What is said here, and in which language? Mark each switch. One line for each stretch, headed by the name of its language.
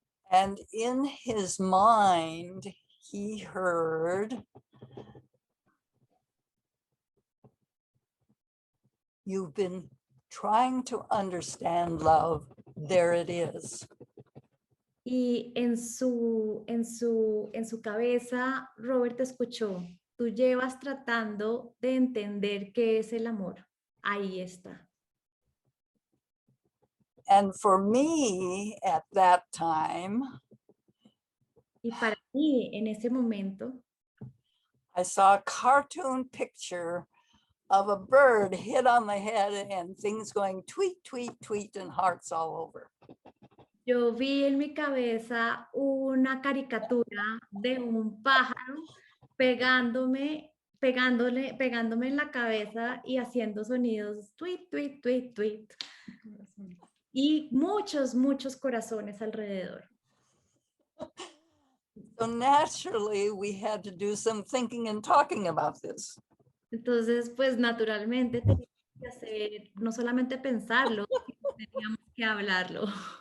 English: And in his mind, he heard, "You've been trying to understand love. There it is."
Spanish: Y en su cabeza, Robert escuchó, tú llevas tratando de entender qué es el amor. Ahí está.
English: And for me at that time,
Spanish: Y para mí, en ese momento,
English: I saw a cartoon picture of a bird hit on the head and things going tweet, tweet, tweet, and hearts all over.
Spanish: yo vi en mi cabeza una caricatura de un pájaro pegándome en la cabeza y haciendo sonidos tweet, tweet, tweet, tweet. Y muchos corazones alrededor.
English: So naturally, we had to do some thinking and talking about this.
Spanish: Entonces, pues naturalmente teníamos que hacer, no solamente pensarlo, sino teníamos que hablarlo.